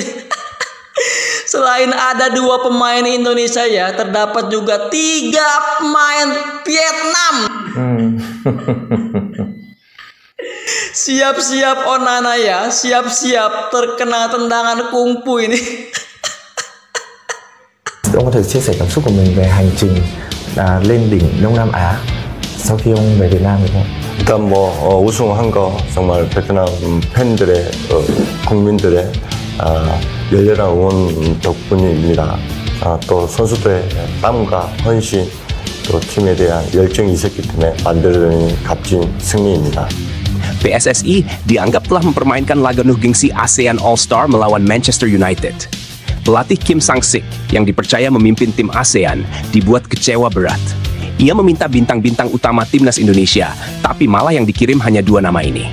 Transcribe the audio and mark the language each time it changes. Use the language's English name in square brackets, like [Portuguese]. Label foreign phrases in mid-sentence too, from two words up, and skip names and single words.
[Indonesian] Selain ada 2 pemain Indonesia ya, terdapat juga 3 pemain Vietnam. Siap-siap Onana ya, siap-siap terkena tendangan kungfu ini. [Vietnamese] Ông có thể chia sẻ cảm xúc của mình về hành trình lên đỉnh Đông Nam Á sau khi ông về Việt Nam được không? [Korean] 일단 우승한 거 정말 베트남 팬들의 국민들의 열렬한 응원 덕분입니다. 또 선수들의 땀과 헌신, 또 팀에 대한 열정이 있었기 때문에 만들어낸 값진 승리입니다. [Indonesian] PSSI dianggap telah mempermainkan laga penuh gengsi ASEAN All Star melawan Manchester United. Pelatih Kim Sang Sik yang dipercaya memimpin tim ASEAN dibuat kecewa berat. Ia meminta bintang-bintang utama timnas Indonesia, tapi malah yang dikirim hanya 2 nama ini.